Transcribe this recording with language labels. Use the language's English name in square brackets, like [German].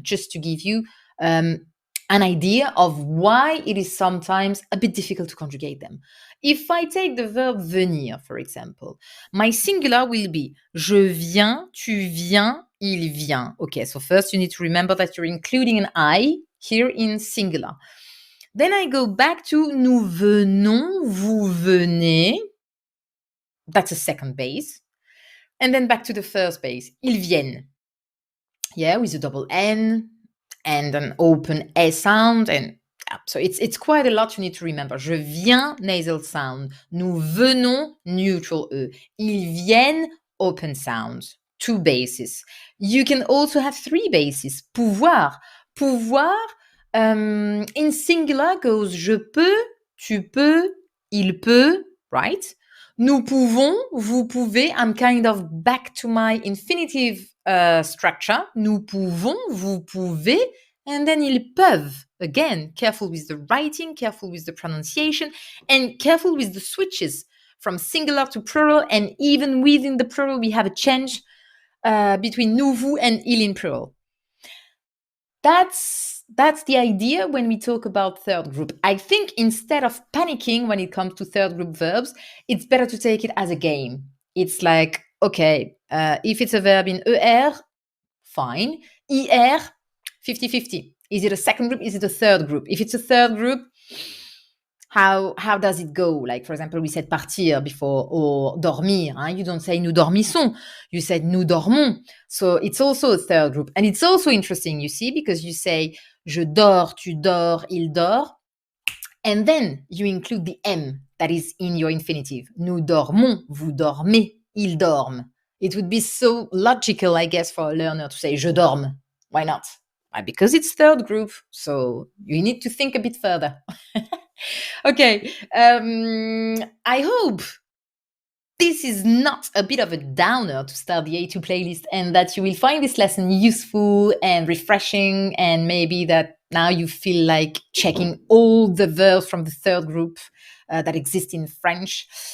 [English] Just to give you an idea of why it is sometimes a bit difficult to conjugate them. If I take the verb venir, for example, my singular will be [French] je viens, tu viens, il vient. [English] Okay, so first you need to remember that you're including an I here in singular. Then I go back to [French] nous venons, vous venez. [English] That's a second base. And then back to the first base. [French] Ils viennent. [English] Yeah, with a double N and an open S sound. And so it's quite a lot you need to remember. [French] Je viens, [English] nasal sound. [French] Nous venons, [English] neutral E. [French] Ils viennent, [English] open sound. 2 bases. You can also have 3 bases. Pouvoir. Pouvoir, in singular goes [French] je peux, tu peux, il peut, [English] right? [French] Nous pouvons, vous pouvez. [English] I'm kind of back to my infinitive structure. [French] Nous pouvons, vous pouvez, [English] and then [French] ils peuvent. [English] Again, careful with the writing, careful with the pronunciation, and careful with the switches from singular to plural. And even within the plural, we have a change between nous, vous, and il in plural. That's the idea when we talk about third group. I think instead of panicking when it comes to third group verbs, it's better to take it as a game. It's like, okay, if it's a verb in ER, fine. IR, 50-50. Is it a second group? Is it a third group? If it's a third group, how does it go? Like, for example, we said partir before, or dormir. Hein? You don't say [French] nous dormissons. [English] You said [French] nous dormons. [English] So it's also a third group. And it's also interesting, you see, because you say [French] je dors, tu dors, il dort. [English] And then you include the M that is in your infinitive. [French] Nous dormons, vous dormez, ils dorment. [English] It would be so logical, I guess, for a learner to say [French] je dorme. [English] Why not? Because it's third group. So you need to think a bit further. Okay, I hope this is not a bit of a downer to start the A2 playlist and that you will find this lesson useful and refreshing, and maybe that now you feel like checking all the verbs from the third group that exist in French.